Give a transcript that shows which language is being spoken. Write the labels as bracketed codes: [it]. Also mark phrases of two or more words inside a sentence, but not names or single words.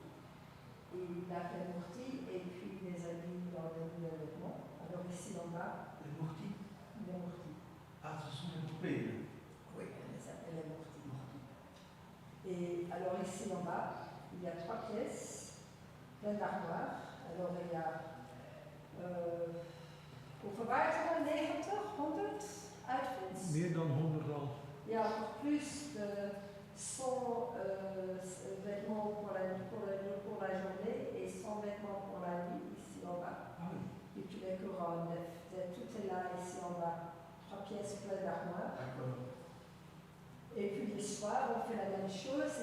[fr] Ils lavent les mourtis et puis les habillent dans les nouveaux vêtements. Alors ici en bas, les mourtis. Les mourtis. Ah, ce sont les poupées. Oui, on les appelle les mourtis. Et alors ici en bas, il y a 3 pièces, plein d'armoires. Alors il y a [nl] hoeveel waren het er? [fr] 90, 100 outfits? [nl] Meer dan 100 al. [fr] Il y a encore plus de 100 vêtements pour la journée et 100 vêtements pour la nuit ici en bas. Ah oui. Et puis les couronnes, tout est là ici en bas. 3 pièces pleines d'armoires. D'accord. Et puis le soir, on fait la même chose.